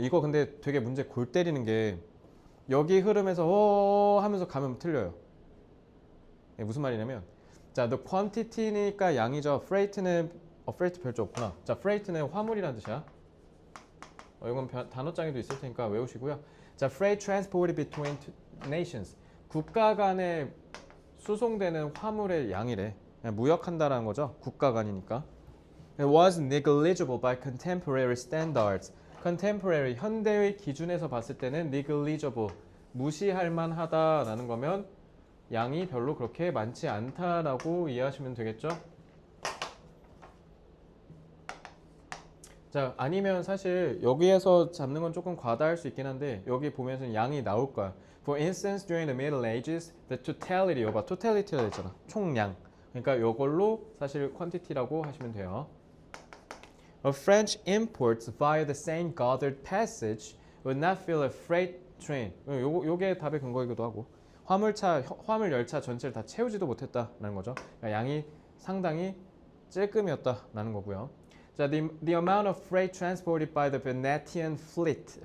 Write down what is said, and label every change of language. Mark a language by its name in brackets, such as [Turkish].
[Korean] 이거 근데 되게 문제 골 때리는 게 여기 흐름에서 하면서 가면 틀려요. 무슨 말이냐면 자, [English] the quantity [Korean] 니까 양이죠. freight는 freight 별조 없구나. 자, freight는 화물이라는 뜻이야. 이건 단어장에도 있을 테니까 외우시고요. [English] 자, freight transported between nations. [Korean] 국가 간에 수송되는 화물의 양이래. 무역한다라는 거죠. 국가 간이니까. [English] It was negligible by contemporary standards. [Korean] contemporary 현대의 기준에서 봤을 때는 negligible 무시할 만하다라는 거면 양이 별로 그렇게 많지 않다라고 이해하시면 되겠죠? 자, 아니면 사실 여기에서 잡는 건 조금 과다할 수 있긴 한데 여기 보면은 양이 나올 거야. [English] For instance, during the Middle Ages, the totality, [Korean] 여봐, [English] totality가 있잖아. [Korean] 총량. 그러니까 이걸로 사실 quantity라고 하시면 돼요. [English] A French imports via the Seine Gothard Passage would not fill a freight train. [Korean] 요게 답의 근거이기도 하고. 화물 열차 전체를 다 채우지도 못했다라는 거죠. 그러니까 양이 상당히 찔끔이었다라는 거고요. [English] 자, the amount of freight transported by the Venetian fleet.